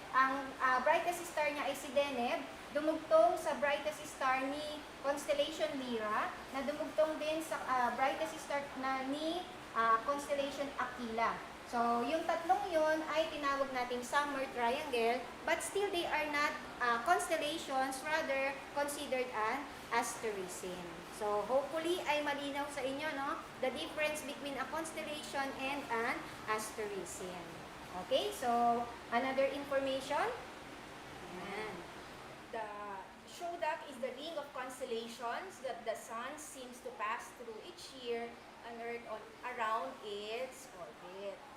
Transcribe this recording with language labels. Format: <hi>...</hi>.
<tl>Ang brightest star niya ay si Deneb, dumugtong sa brightest star ni constellation Lyra, na dumugtong din sa brightest star na ni constellation Aquila. So, yung tatlong yun ay tinawag nating</tl> <en>summer triangle, but still they are not constellations, rather considered an asterism.</en> <tl>So, hopefully ay malinaw sa inyo, no?</tl> <en>The difference between a constellation and an asterism. Okay, so another information. Ayan. The Shodak is the ring of constellations that the sun seems to pass through each year on Earth around its orbit.</en>